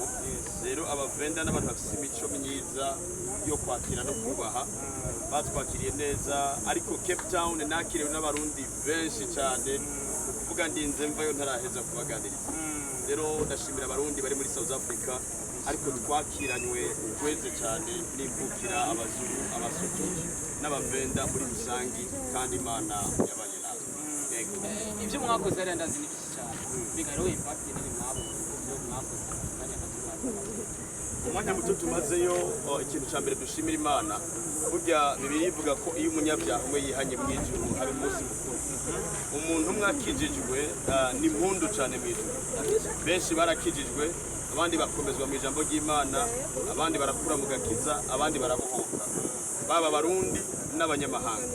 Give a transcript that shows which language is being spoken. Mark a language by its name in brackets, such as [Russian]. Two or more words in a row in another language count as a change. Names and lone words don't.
[Rundi] Rero abavenda n'abantu bafise imico myiza yo kwakira no kubaha batwakiriye neza, ariko Cape Town nakiriwe n'abarundi benshi cyane kuvuga ndinze mvayo ntaraheza kubaganiriza. Rero ndashimira abarundi bari muri South Africa, ariko twakiranywe kweze cyane n'imvukira abazuru abasuku n'abavenda muri rusangi, kandi Imana yabanye natwe. Yego Ibyo mwakoze ari ndazi ni byinshi cyane. Bigaro impact ni mwabo byo mwakoze kanya umwanya muto tumazeyo. Ikintu cya mbere dushimira Imana, burya Bibiliya ivuga ko iyo umunyabyaha umwe yihanye mu ijuru hari umunsi mukuru. Umuntu umwe akijijwe ni impundu cyane mu ijuru. Benshi barakijijwe, abandi bakomezwa mu ijambo ry'Imana, abandi barakura mu gakiza, abandi barabohoka, baba abarundi n'abanyamahanga.